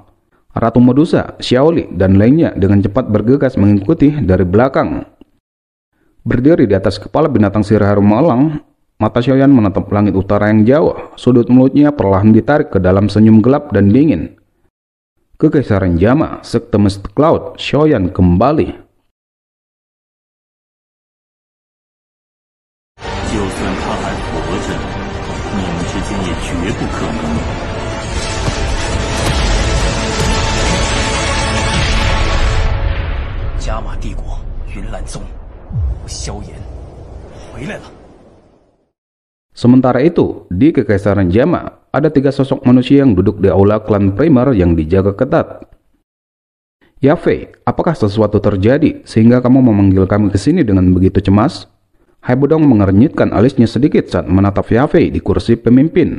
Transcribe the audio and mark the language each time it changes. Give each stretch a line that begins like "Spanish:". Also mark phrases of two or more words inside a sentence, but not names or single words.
Indonesian: Ratu Medusa, Xiao Li, dan lainnya dengan cepat bergegas mengikuti dari belakang. Berdiri di atas kepala binatang sihir harimau elang, mata Xiaoyan menatap langit utara yang jauh. Sudut mulutnya perlahan ditarik ke dalam senyum gelap dan dingin. Kekaisaran Jama, sekte Mystic Cloud, Xiaoyan kembali.
Chinese: 就算他还活着，你们之间也绝不可能。加玛帝国云岚宗，萧炎回来了。
Indonesian: Sementara itu, di Kekaisaran Jama, ada 3 sosok manusia yang duduk di aula klan primer yang dijaga ketat. Yafei, apakah sesuatu terjadi sehingga kamu memanggil kami ke sini dengan begitu cemas? Haibodong mengernyitkan alisnya sedikit saat menatap Yafei di kursi pemimpin.